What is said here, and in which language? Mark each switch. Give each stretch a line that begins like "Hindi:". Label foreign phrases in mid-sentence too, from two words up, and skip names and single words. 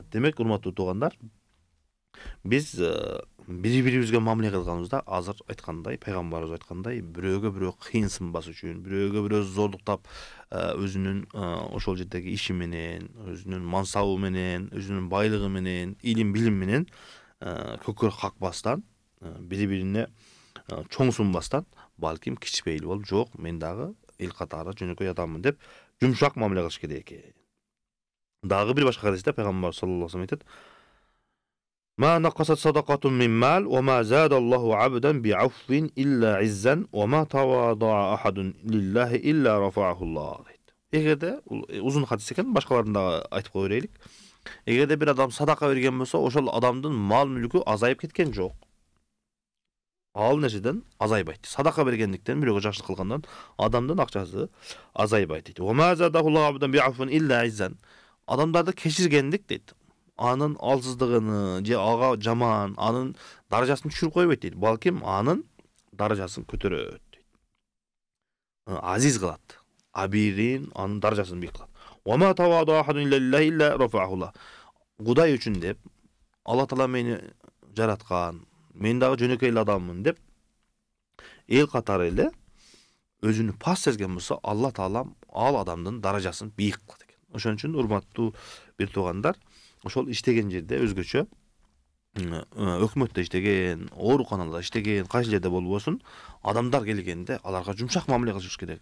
Kyrgyz: Демек, урматтуу туугандар, биз бири-бирибизге мамиле кылганыбызда азыр айткандай, пайгамбарыбыз айткандай, бирөөгө бирөө кыйынсынбас үчүн, бирөөгө бирөө зордуктап, өзүнүн ошол жердеги иши менен, өзүнүн мансабы менен, өзүнүн байлыгы менен, илим билим менен көкөрөк какпастан, бири-бирине чоңсунбастан, балким кичпейил болуп, жок, мен дагы эл катары жөнөкөй адаммын деп жумшак мамиле кылыш керек экен. Дагы бир башка хадисте пайгамбар
Arabic: صلى الله عليه وسلم
Kyrgyz: айтат:
Arabic: "ما نقصت صدقة من مال، وما زاد الله عبدا بعفو إلا عزا، وما تواضع أحد لله إلا رفعه الله."
Kyrgyz: Эгерде узун хадис экен, башкаларын да айтып кое берелик. Эгерде бир адам садака берген болсо, ошол адамдын мал мүлкү азайып кеткен жок. Ал нерседен азайбайт. Садака бергендиктен, бирөөгө жакшылык кылгандан адамдын акчасы азайбайт дейт.
Arabic: "وما زاد الله عبدا بعفو إلا عزا."
Kyrgyz: Адамдарды кечиргендик дейт, анын алсыздыгын же ага жаман, анын даражасын түшүрүп койбойт дейт. Балким анын даражасын көтөрөт дейт. Азиз кылат. Абирин анын даражасын бийик кылат.
Arabic: "وما تواضع أحد إلا رفعه الله."
Kyrgyz: Кудай үчүн деп, Алла Таала мени жараткан, мен дагы жөнөкөй эле адаммын деп, эл катары эле өзүнү пас сезген болсо, Алла Таала ал адамдын даражасын бийик кылат экен. Ошон үчүн урматтуу бир туугандар, ошол иштеген жерде өзгөчө өкмөттө иштеген, ооруканаларда иштеген, кайсы жерде болбосун, адамдар келгенде аларга жумшак мамиле кылышыбыз керек.